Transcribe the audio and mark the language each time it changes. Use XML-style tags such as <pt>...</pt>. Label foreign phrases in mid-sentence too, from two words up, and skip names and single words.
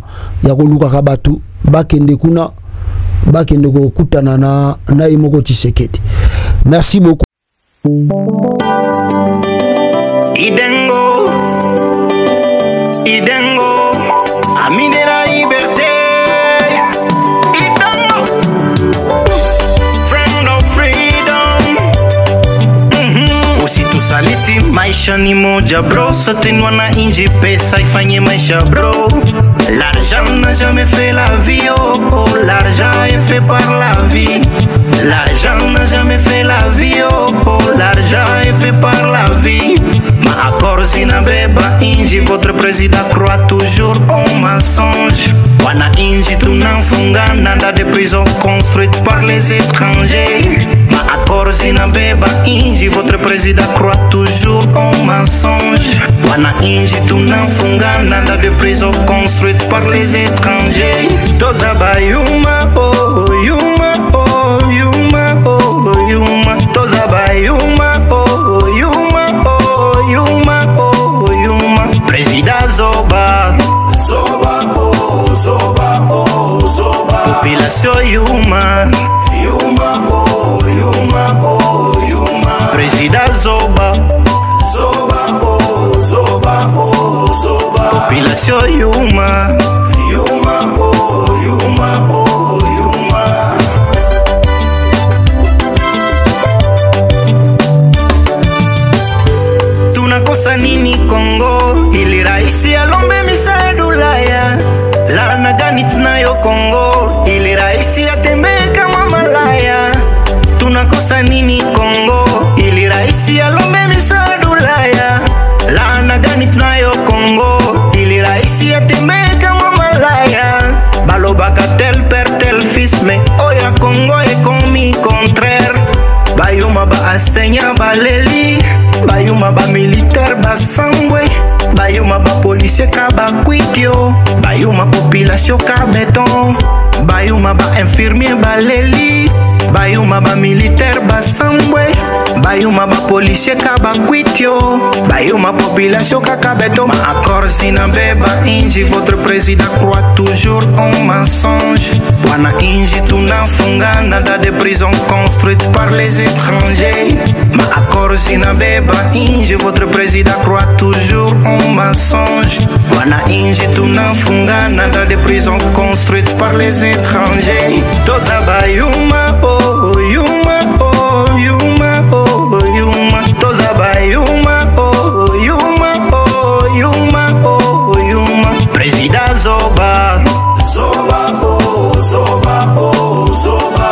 <fr>Il y a Kakabatu, Bakende Kuna, Bakende Kutanana, Naimoko Tshisekedi. Merci beaucoup. Idengo, ami de la liberté.</fr> <sw>Saliti maisha ni moja bro, sote wana inji pesa ifanye maisha bro.</sw> <fr>L'argent n'a jamais fait la vie, oh, oh. L'argent est fait par la vie. L'argent n'a jamais fait la vie, oh, oh. L'argent est fait par la vie.</fr> <sw>Ma accord sinabeba inji,</sw> <fr>votre président croit toujours au mensonge.</fr> <sw>Wana inji tunafunga nanda</sw> <fr>de prison construite par les étrangers.</fr> <sw>Ma accord sinabeba inji,</sw> <fr>votre président croit toujours au mensonge.</fr> <sw>Wana inji tunafunga nanda</sw> <fr>de prison construite par les étrangers.</fr> <ln>Toza ba yuma, oh, yuma, oh, yuma, oh, yuma. Toza ba yuma, oh, yuma, oh, yuma, oh, yuma. Président Zoba, Zoba, oh, Zoba, oh, Zoba. Population yuma, yuma, oh, yuma, oh, yuma. Président Zoba, Zoba, oh, Zoba, oh, Zoba. Population yuma, yuma, oh, yuma, oh, yuma.</ln> <sw>Tunakosa nini Kongo? Ili raisi alombe misaada Ulaya. Laana gani tunayo Kongo? Ili raisi atembee kama malaya. Tunakosa nini Kongo? Ili raisi alombe misaada Ulaya. Laana gani tunayo Kongo? Ili raisi atembee kama malaya.</sw> <fr>Balobaka tel père tel fils, mais oya Congo est commis contraire.</fr> <ln>Bayuma ba enseignant baleli, bayuma ba militaire basangwe, bayuma ba policier kaba kwitio, bayuma population ka béton, bayuma ba infirmier baleli, bayuma ba militaire basangwe, bayuma ba policier kaba kwitio, bayuma population ka béton.</ln> <sw>Ma accord sinabeba inji,</sw> <fr>votre président croit toujours au mensonge.</fr> <sw>Wana inji tunafunga nada</sw> <fr>de prison construite par les étrangers.</fr> <sw>Ma accord sinabeba inji,</sw> <fr>votre président croit toujours au mensonge.</fr> <sw>Wana inji tunafunga nada</sw> <fr>de prison construite par les étrangers.</fr> <ln>Toza ba yuma, oh, yuma, oh, yuma, oh, yuma. Toza ba yuma, oh, yuma, oh, yuma, oh, yuma. Président Zoba, Zoba, oh, Zoba, oh, Zoba.</ln>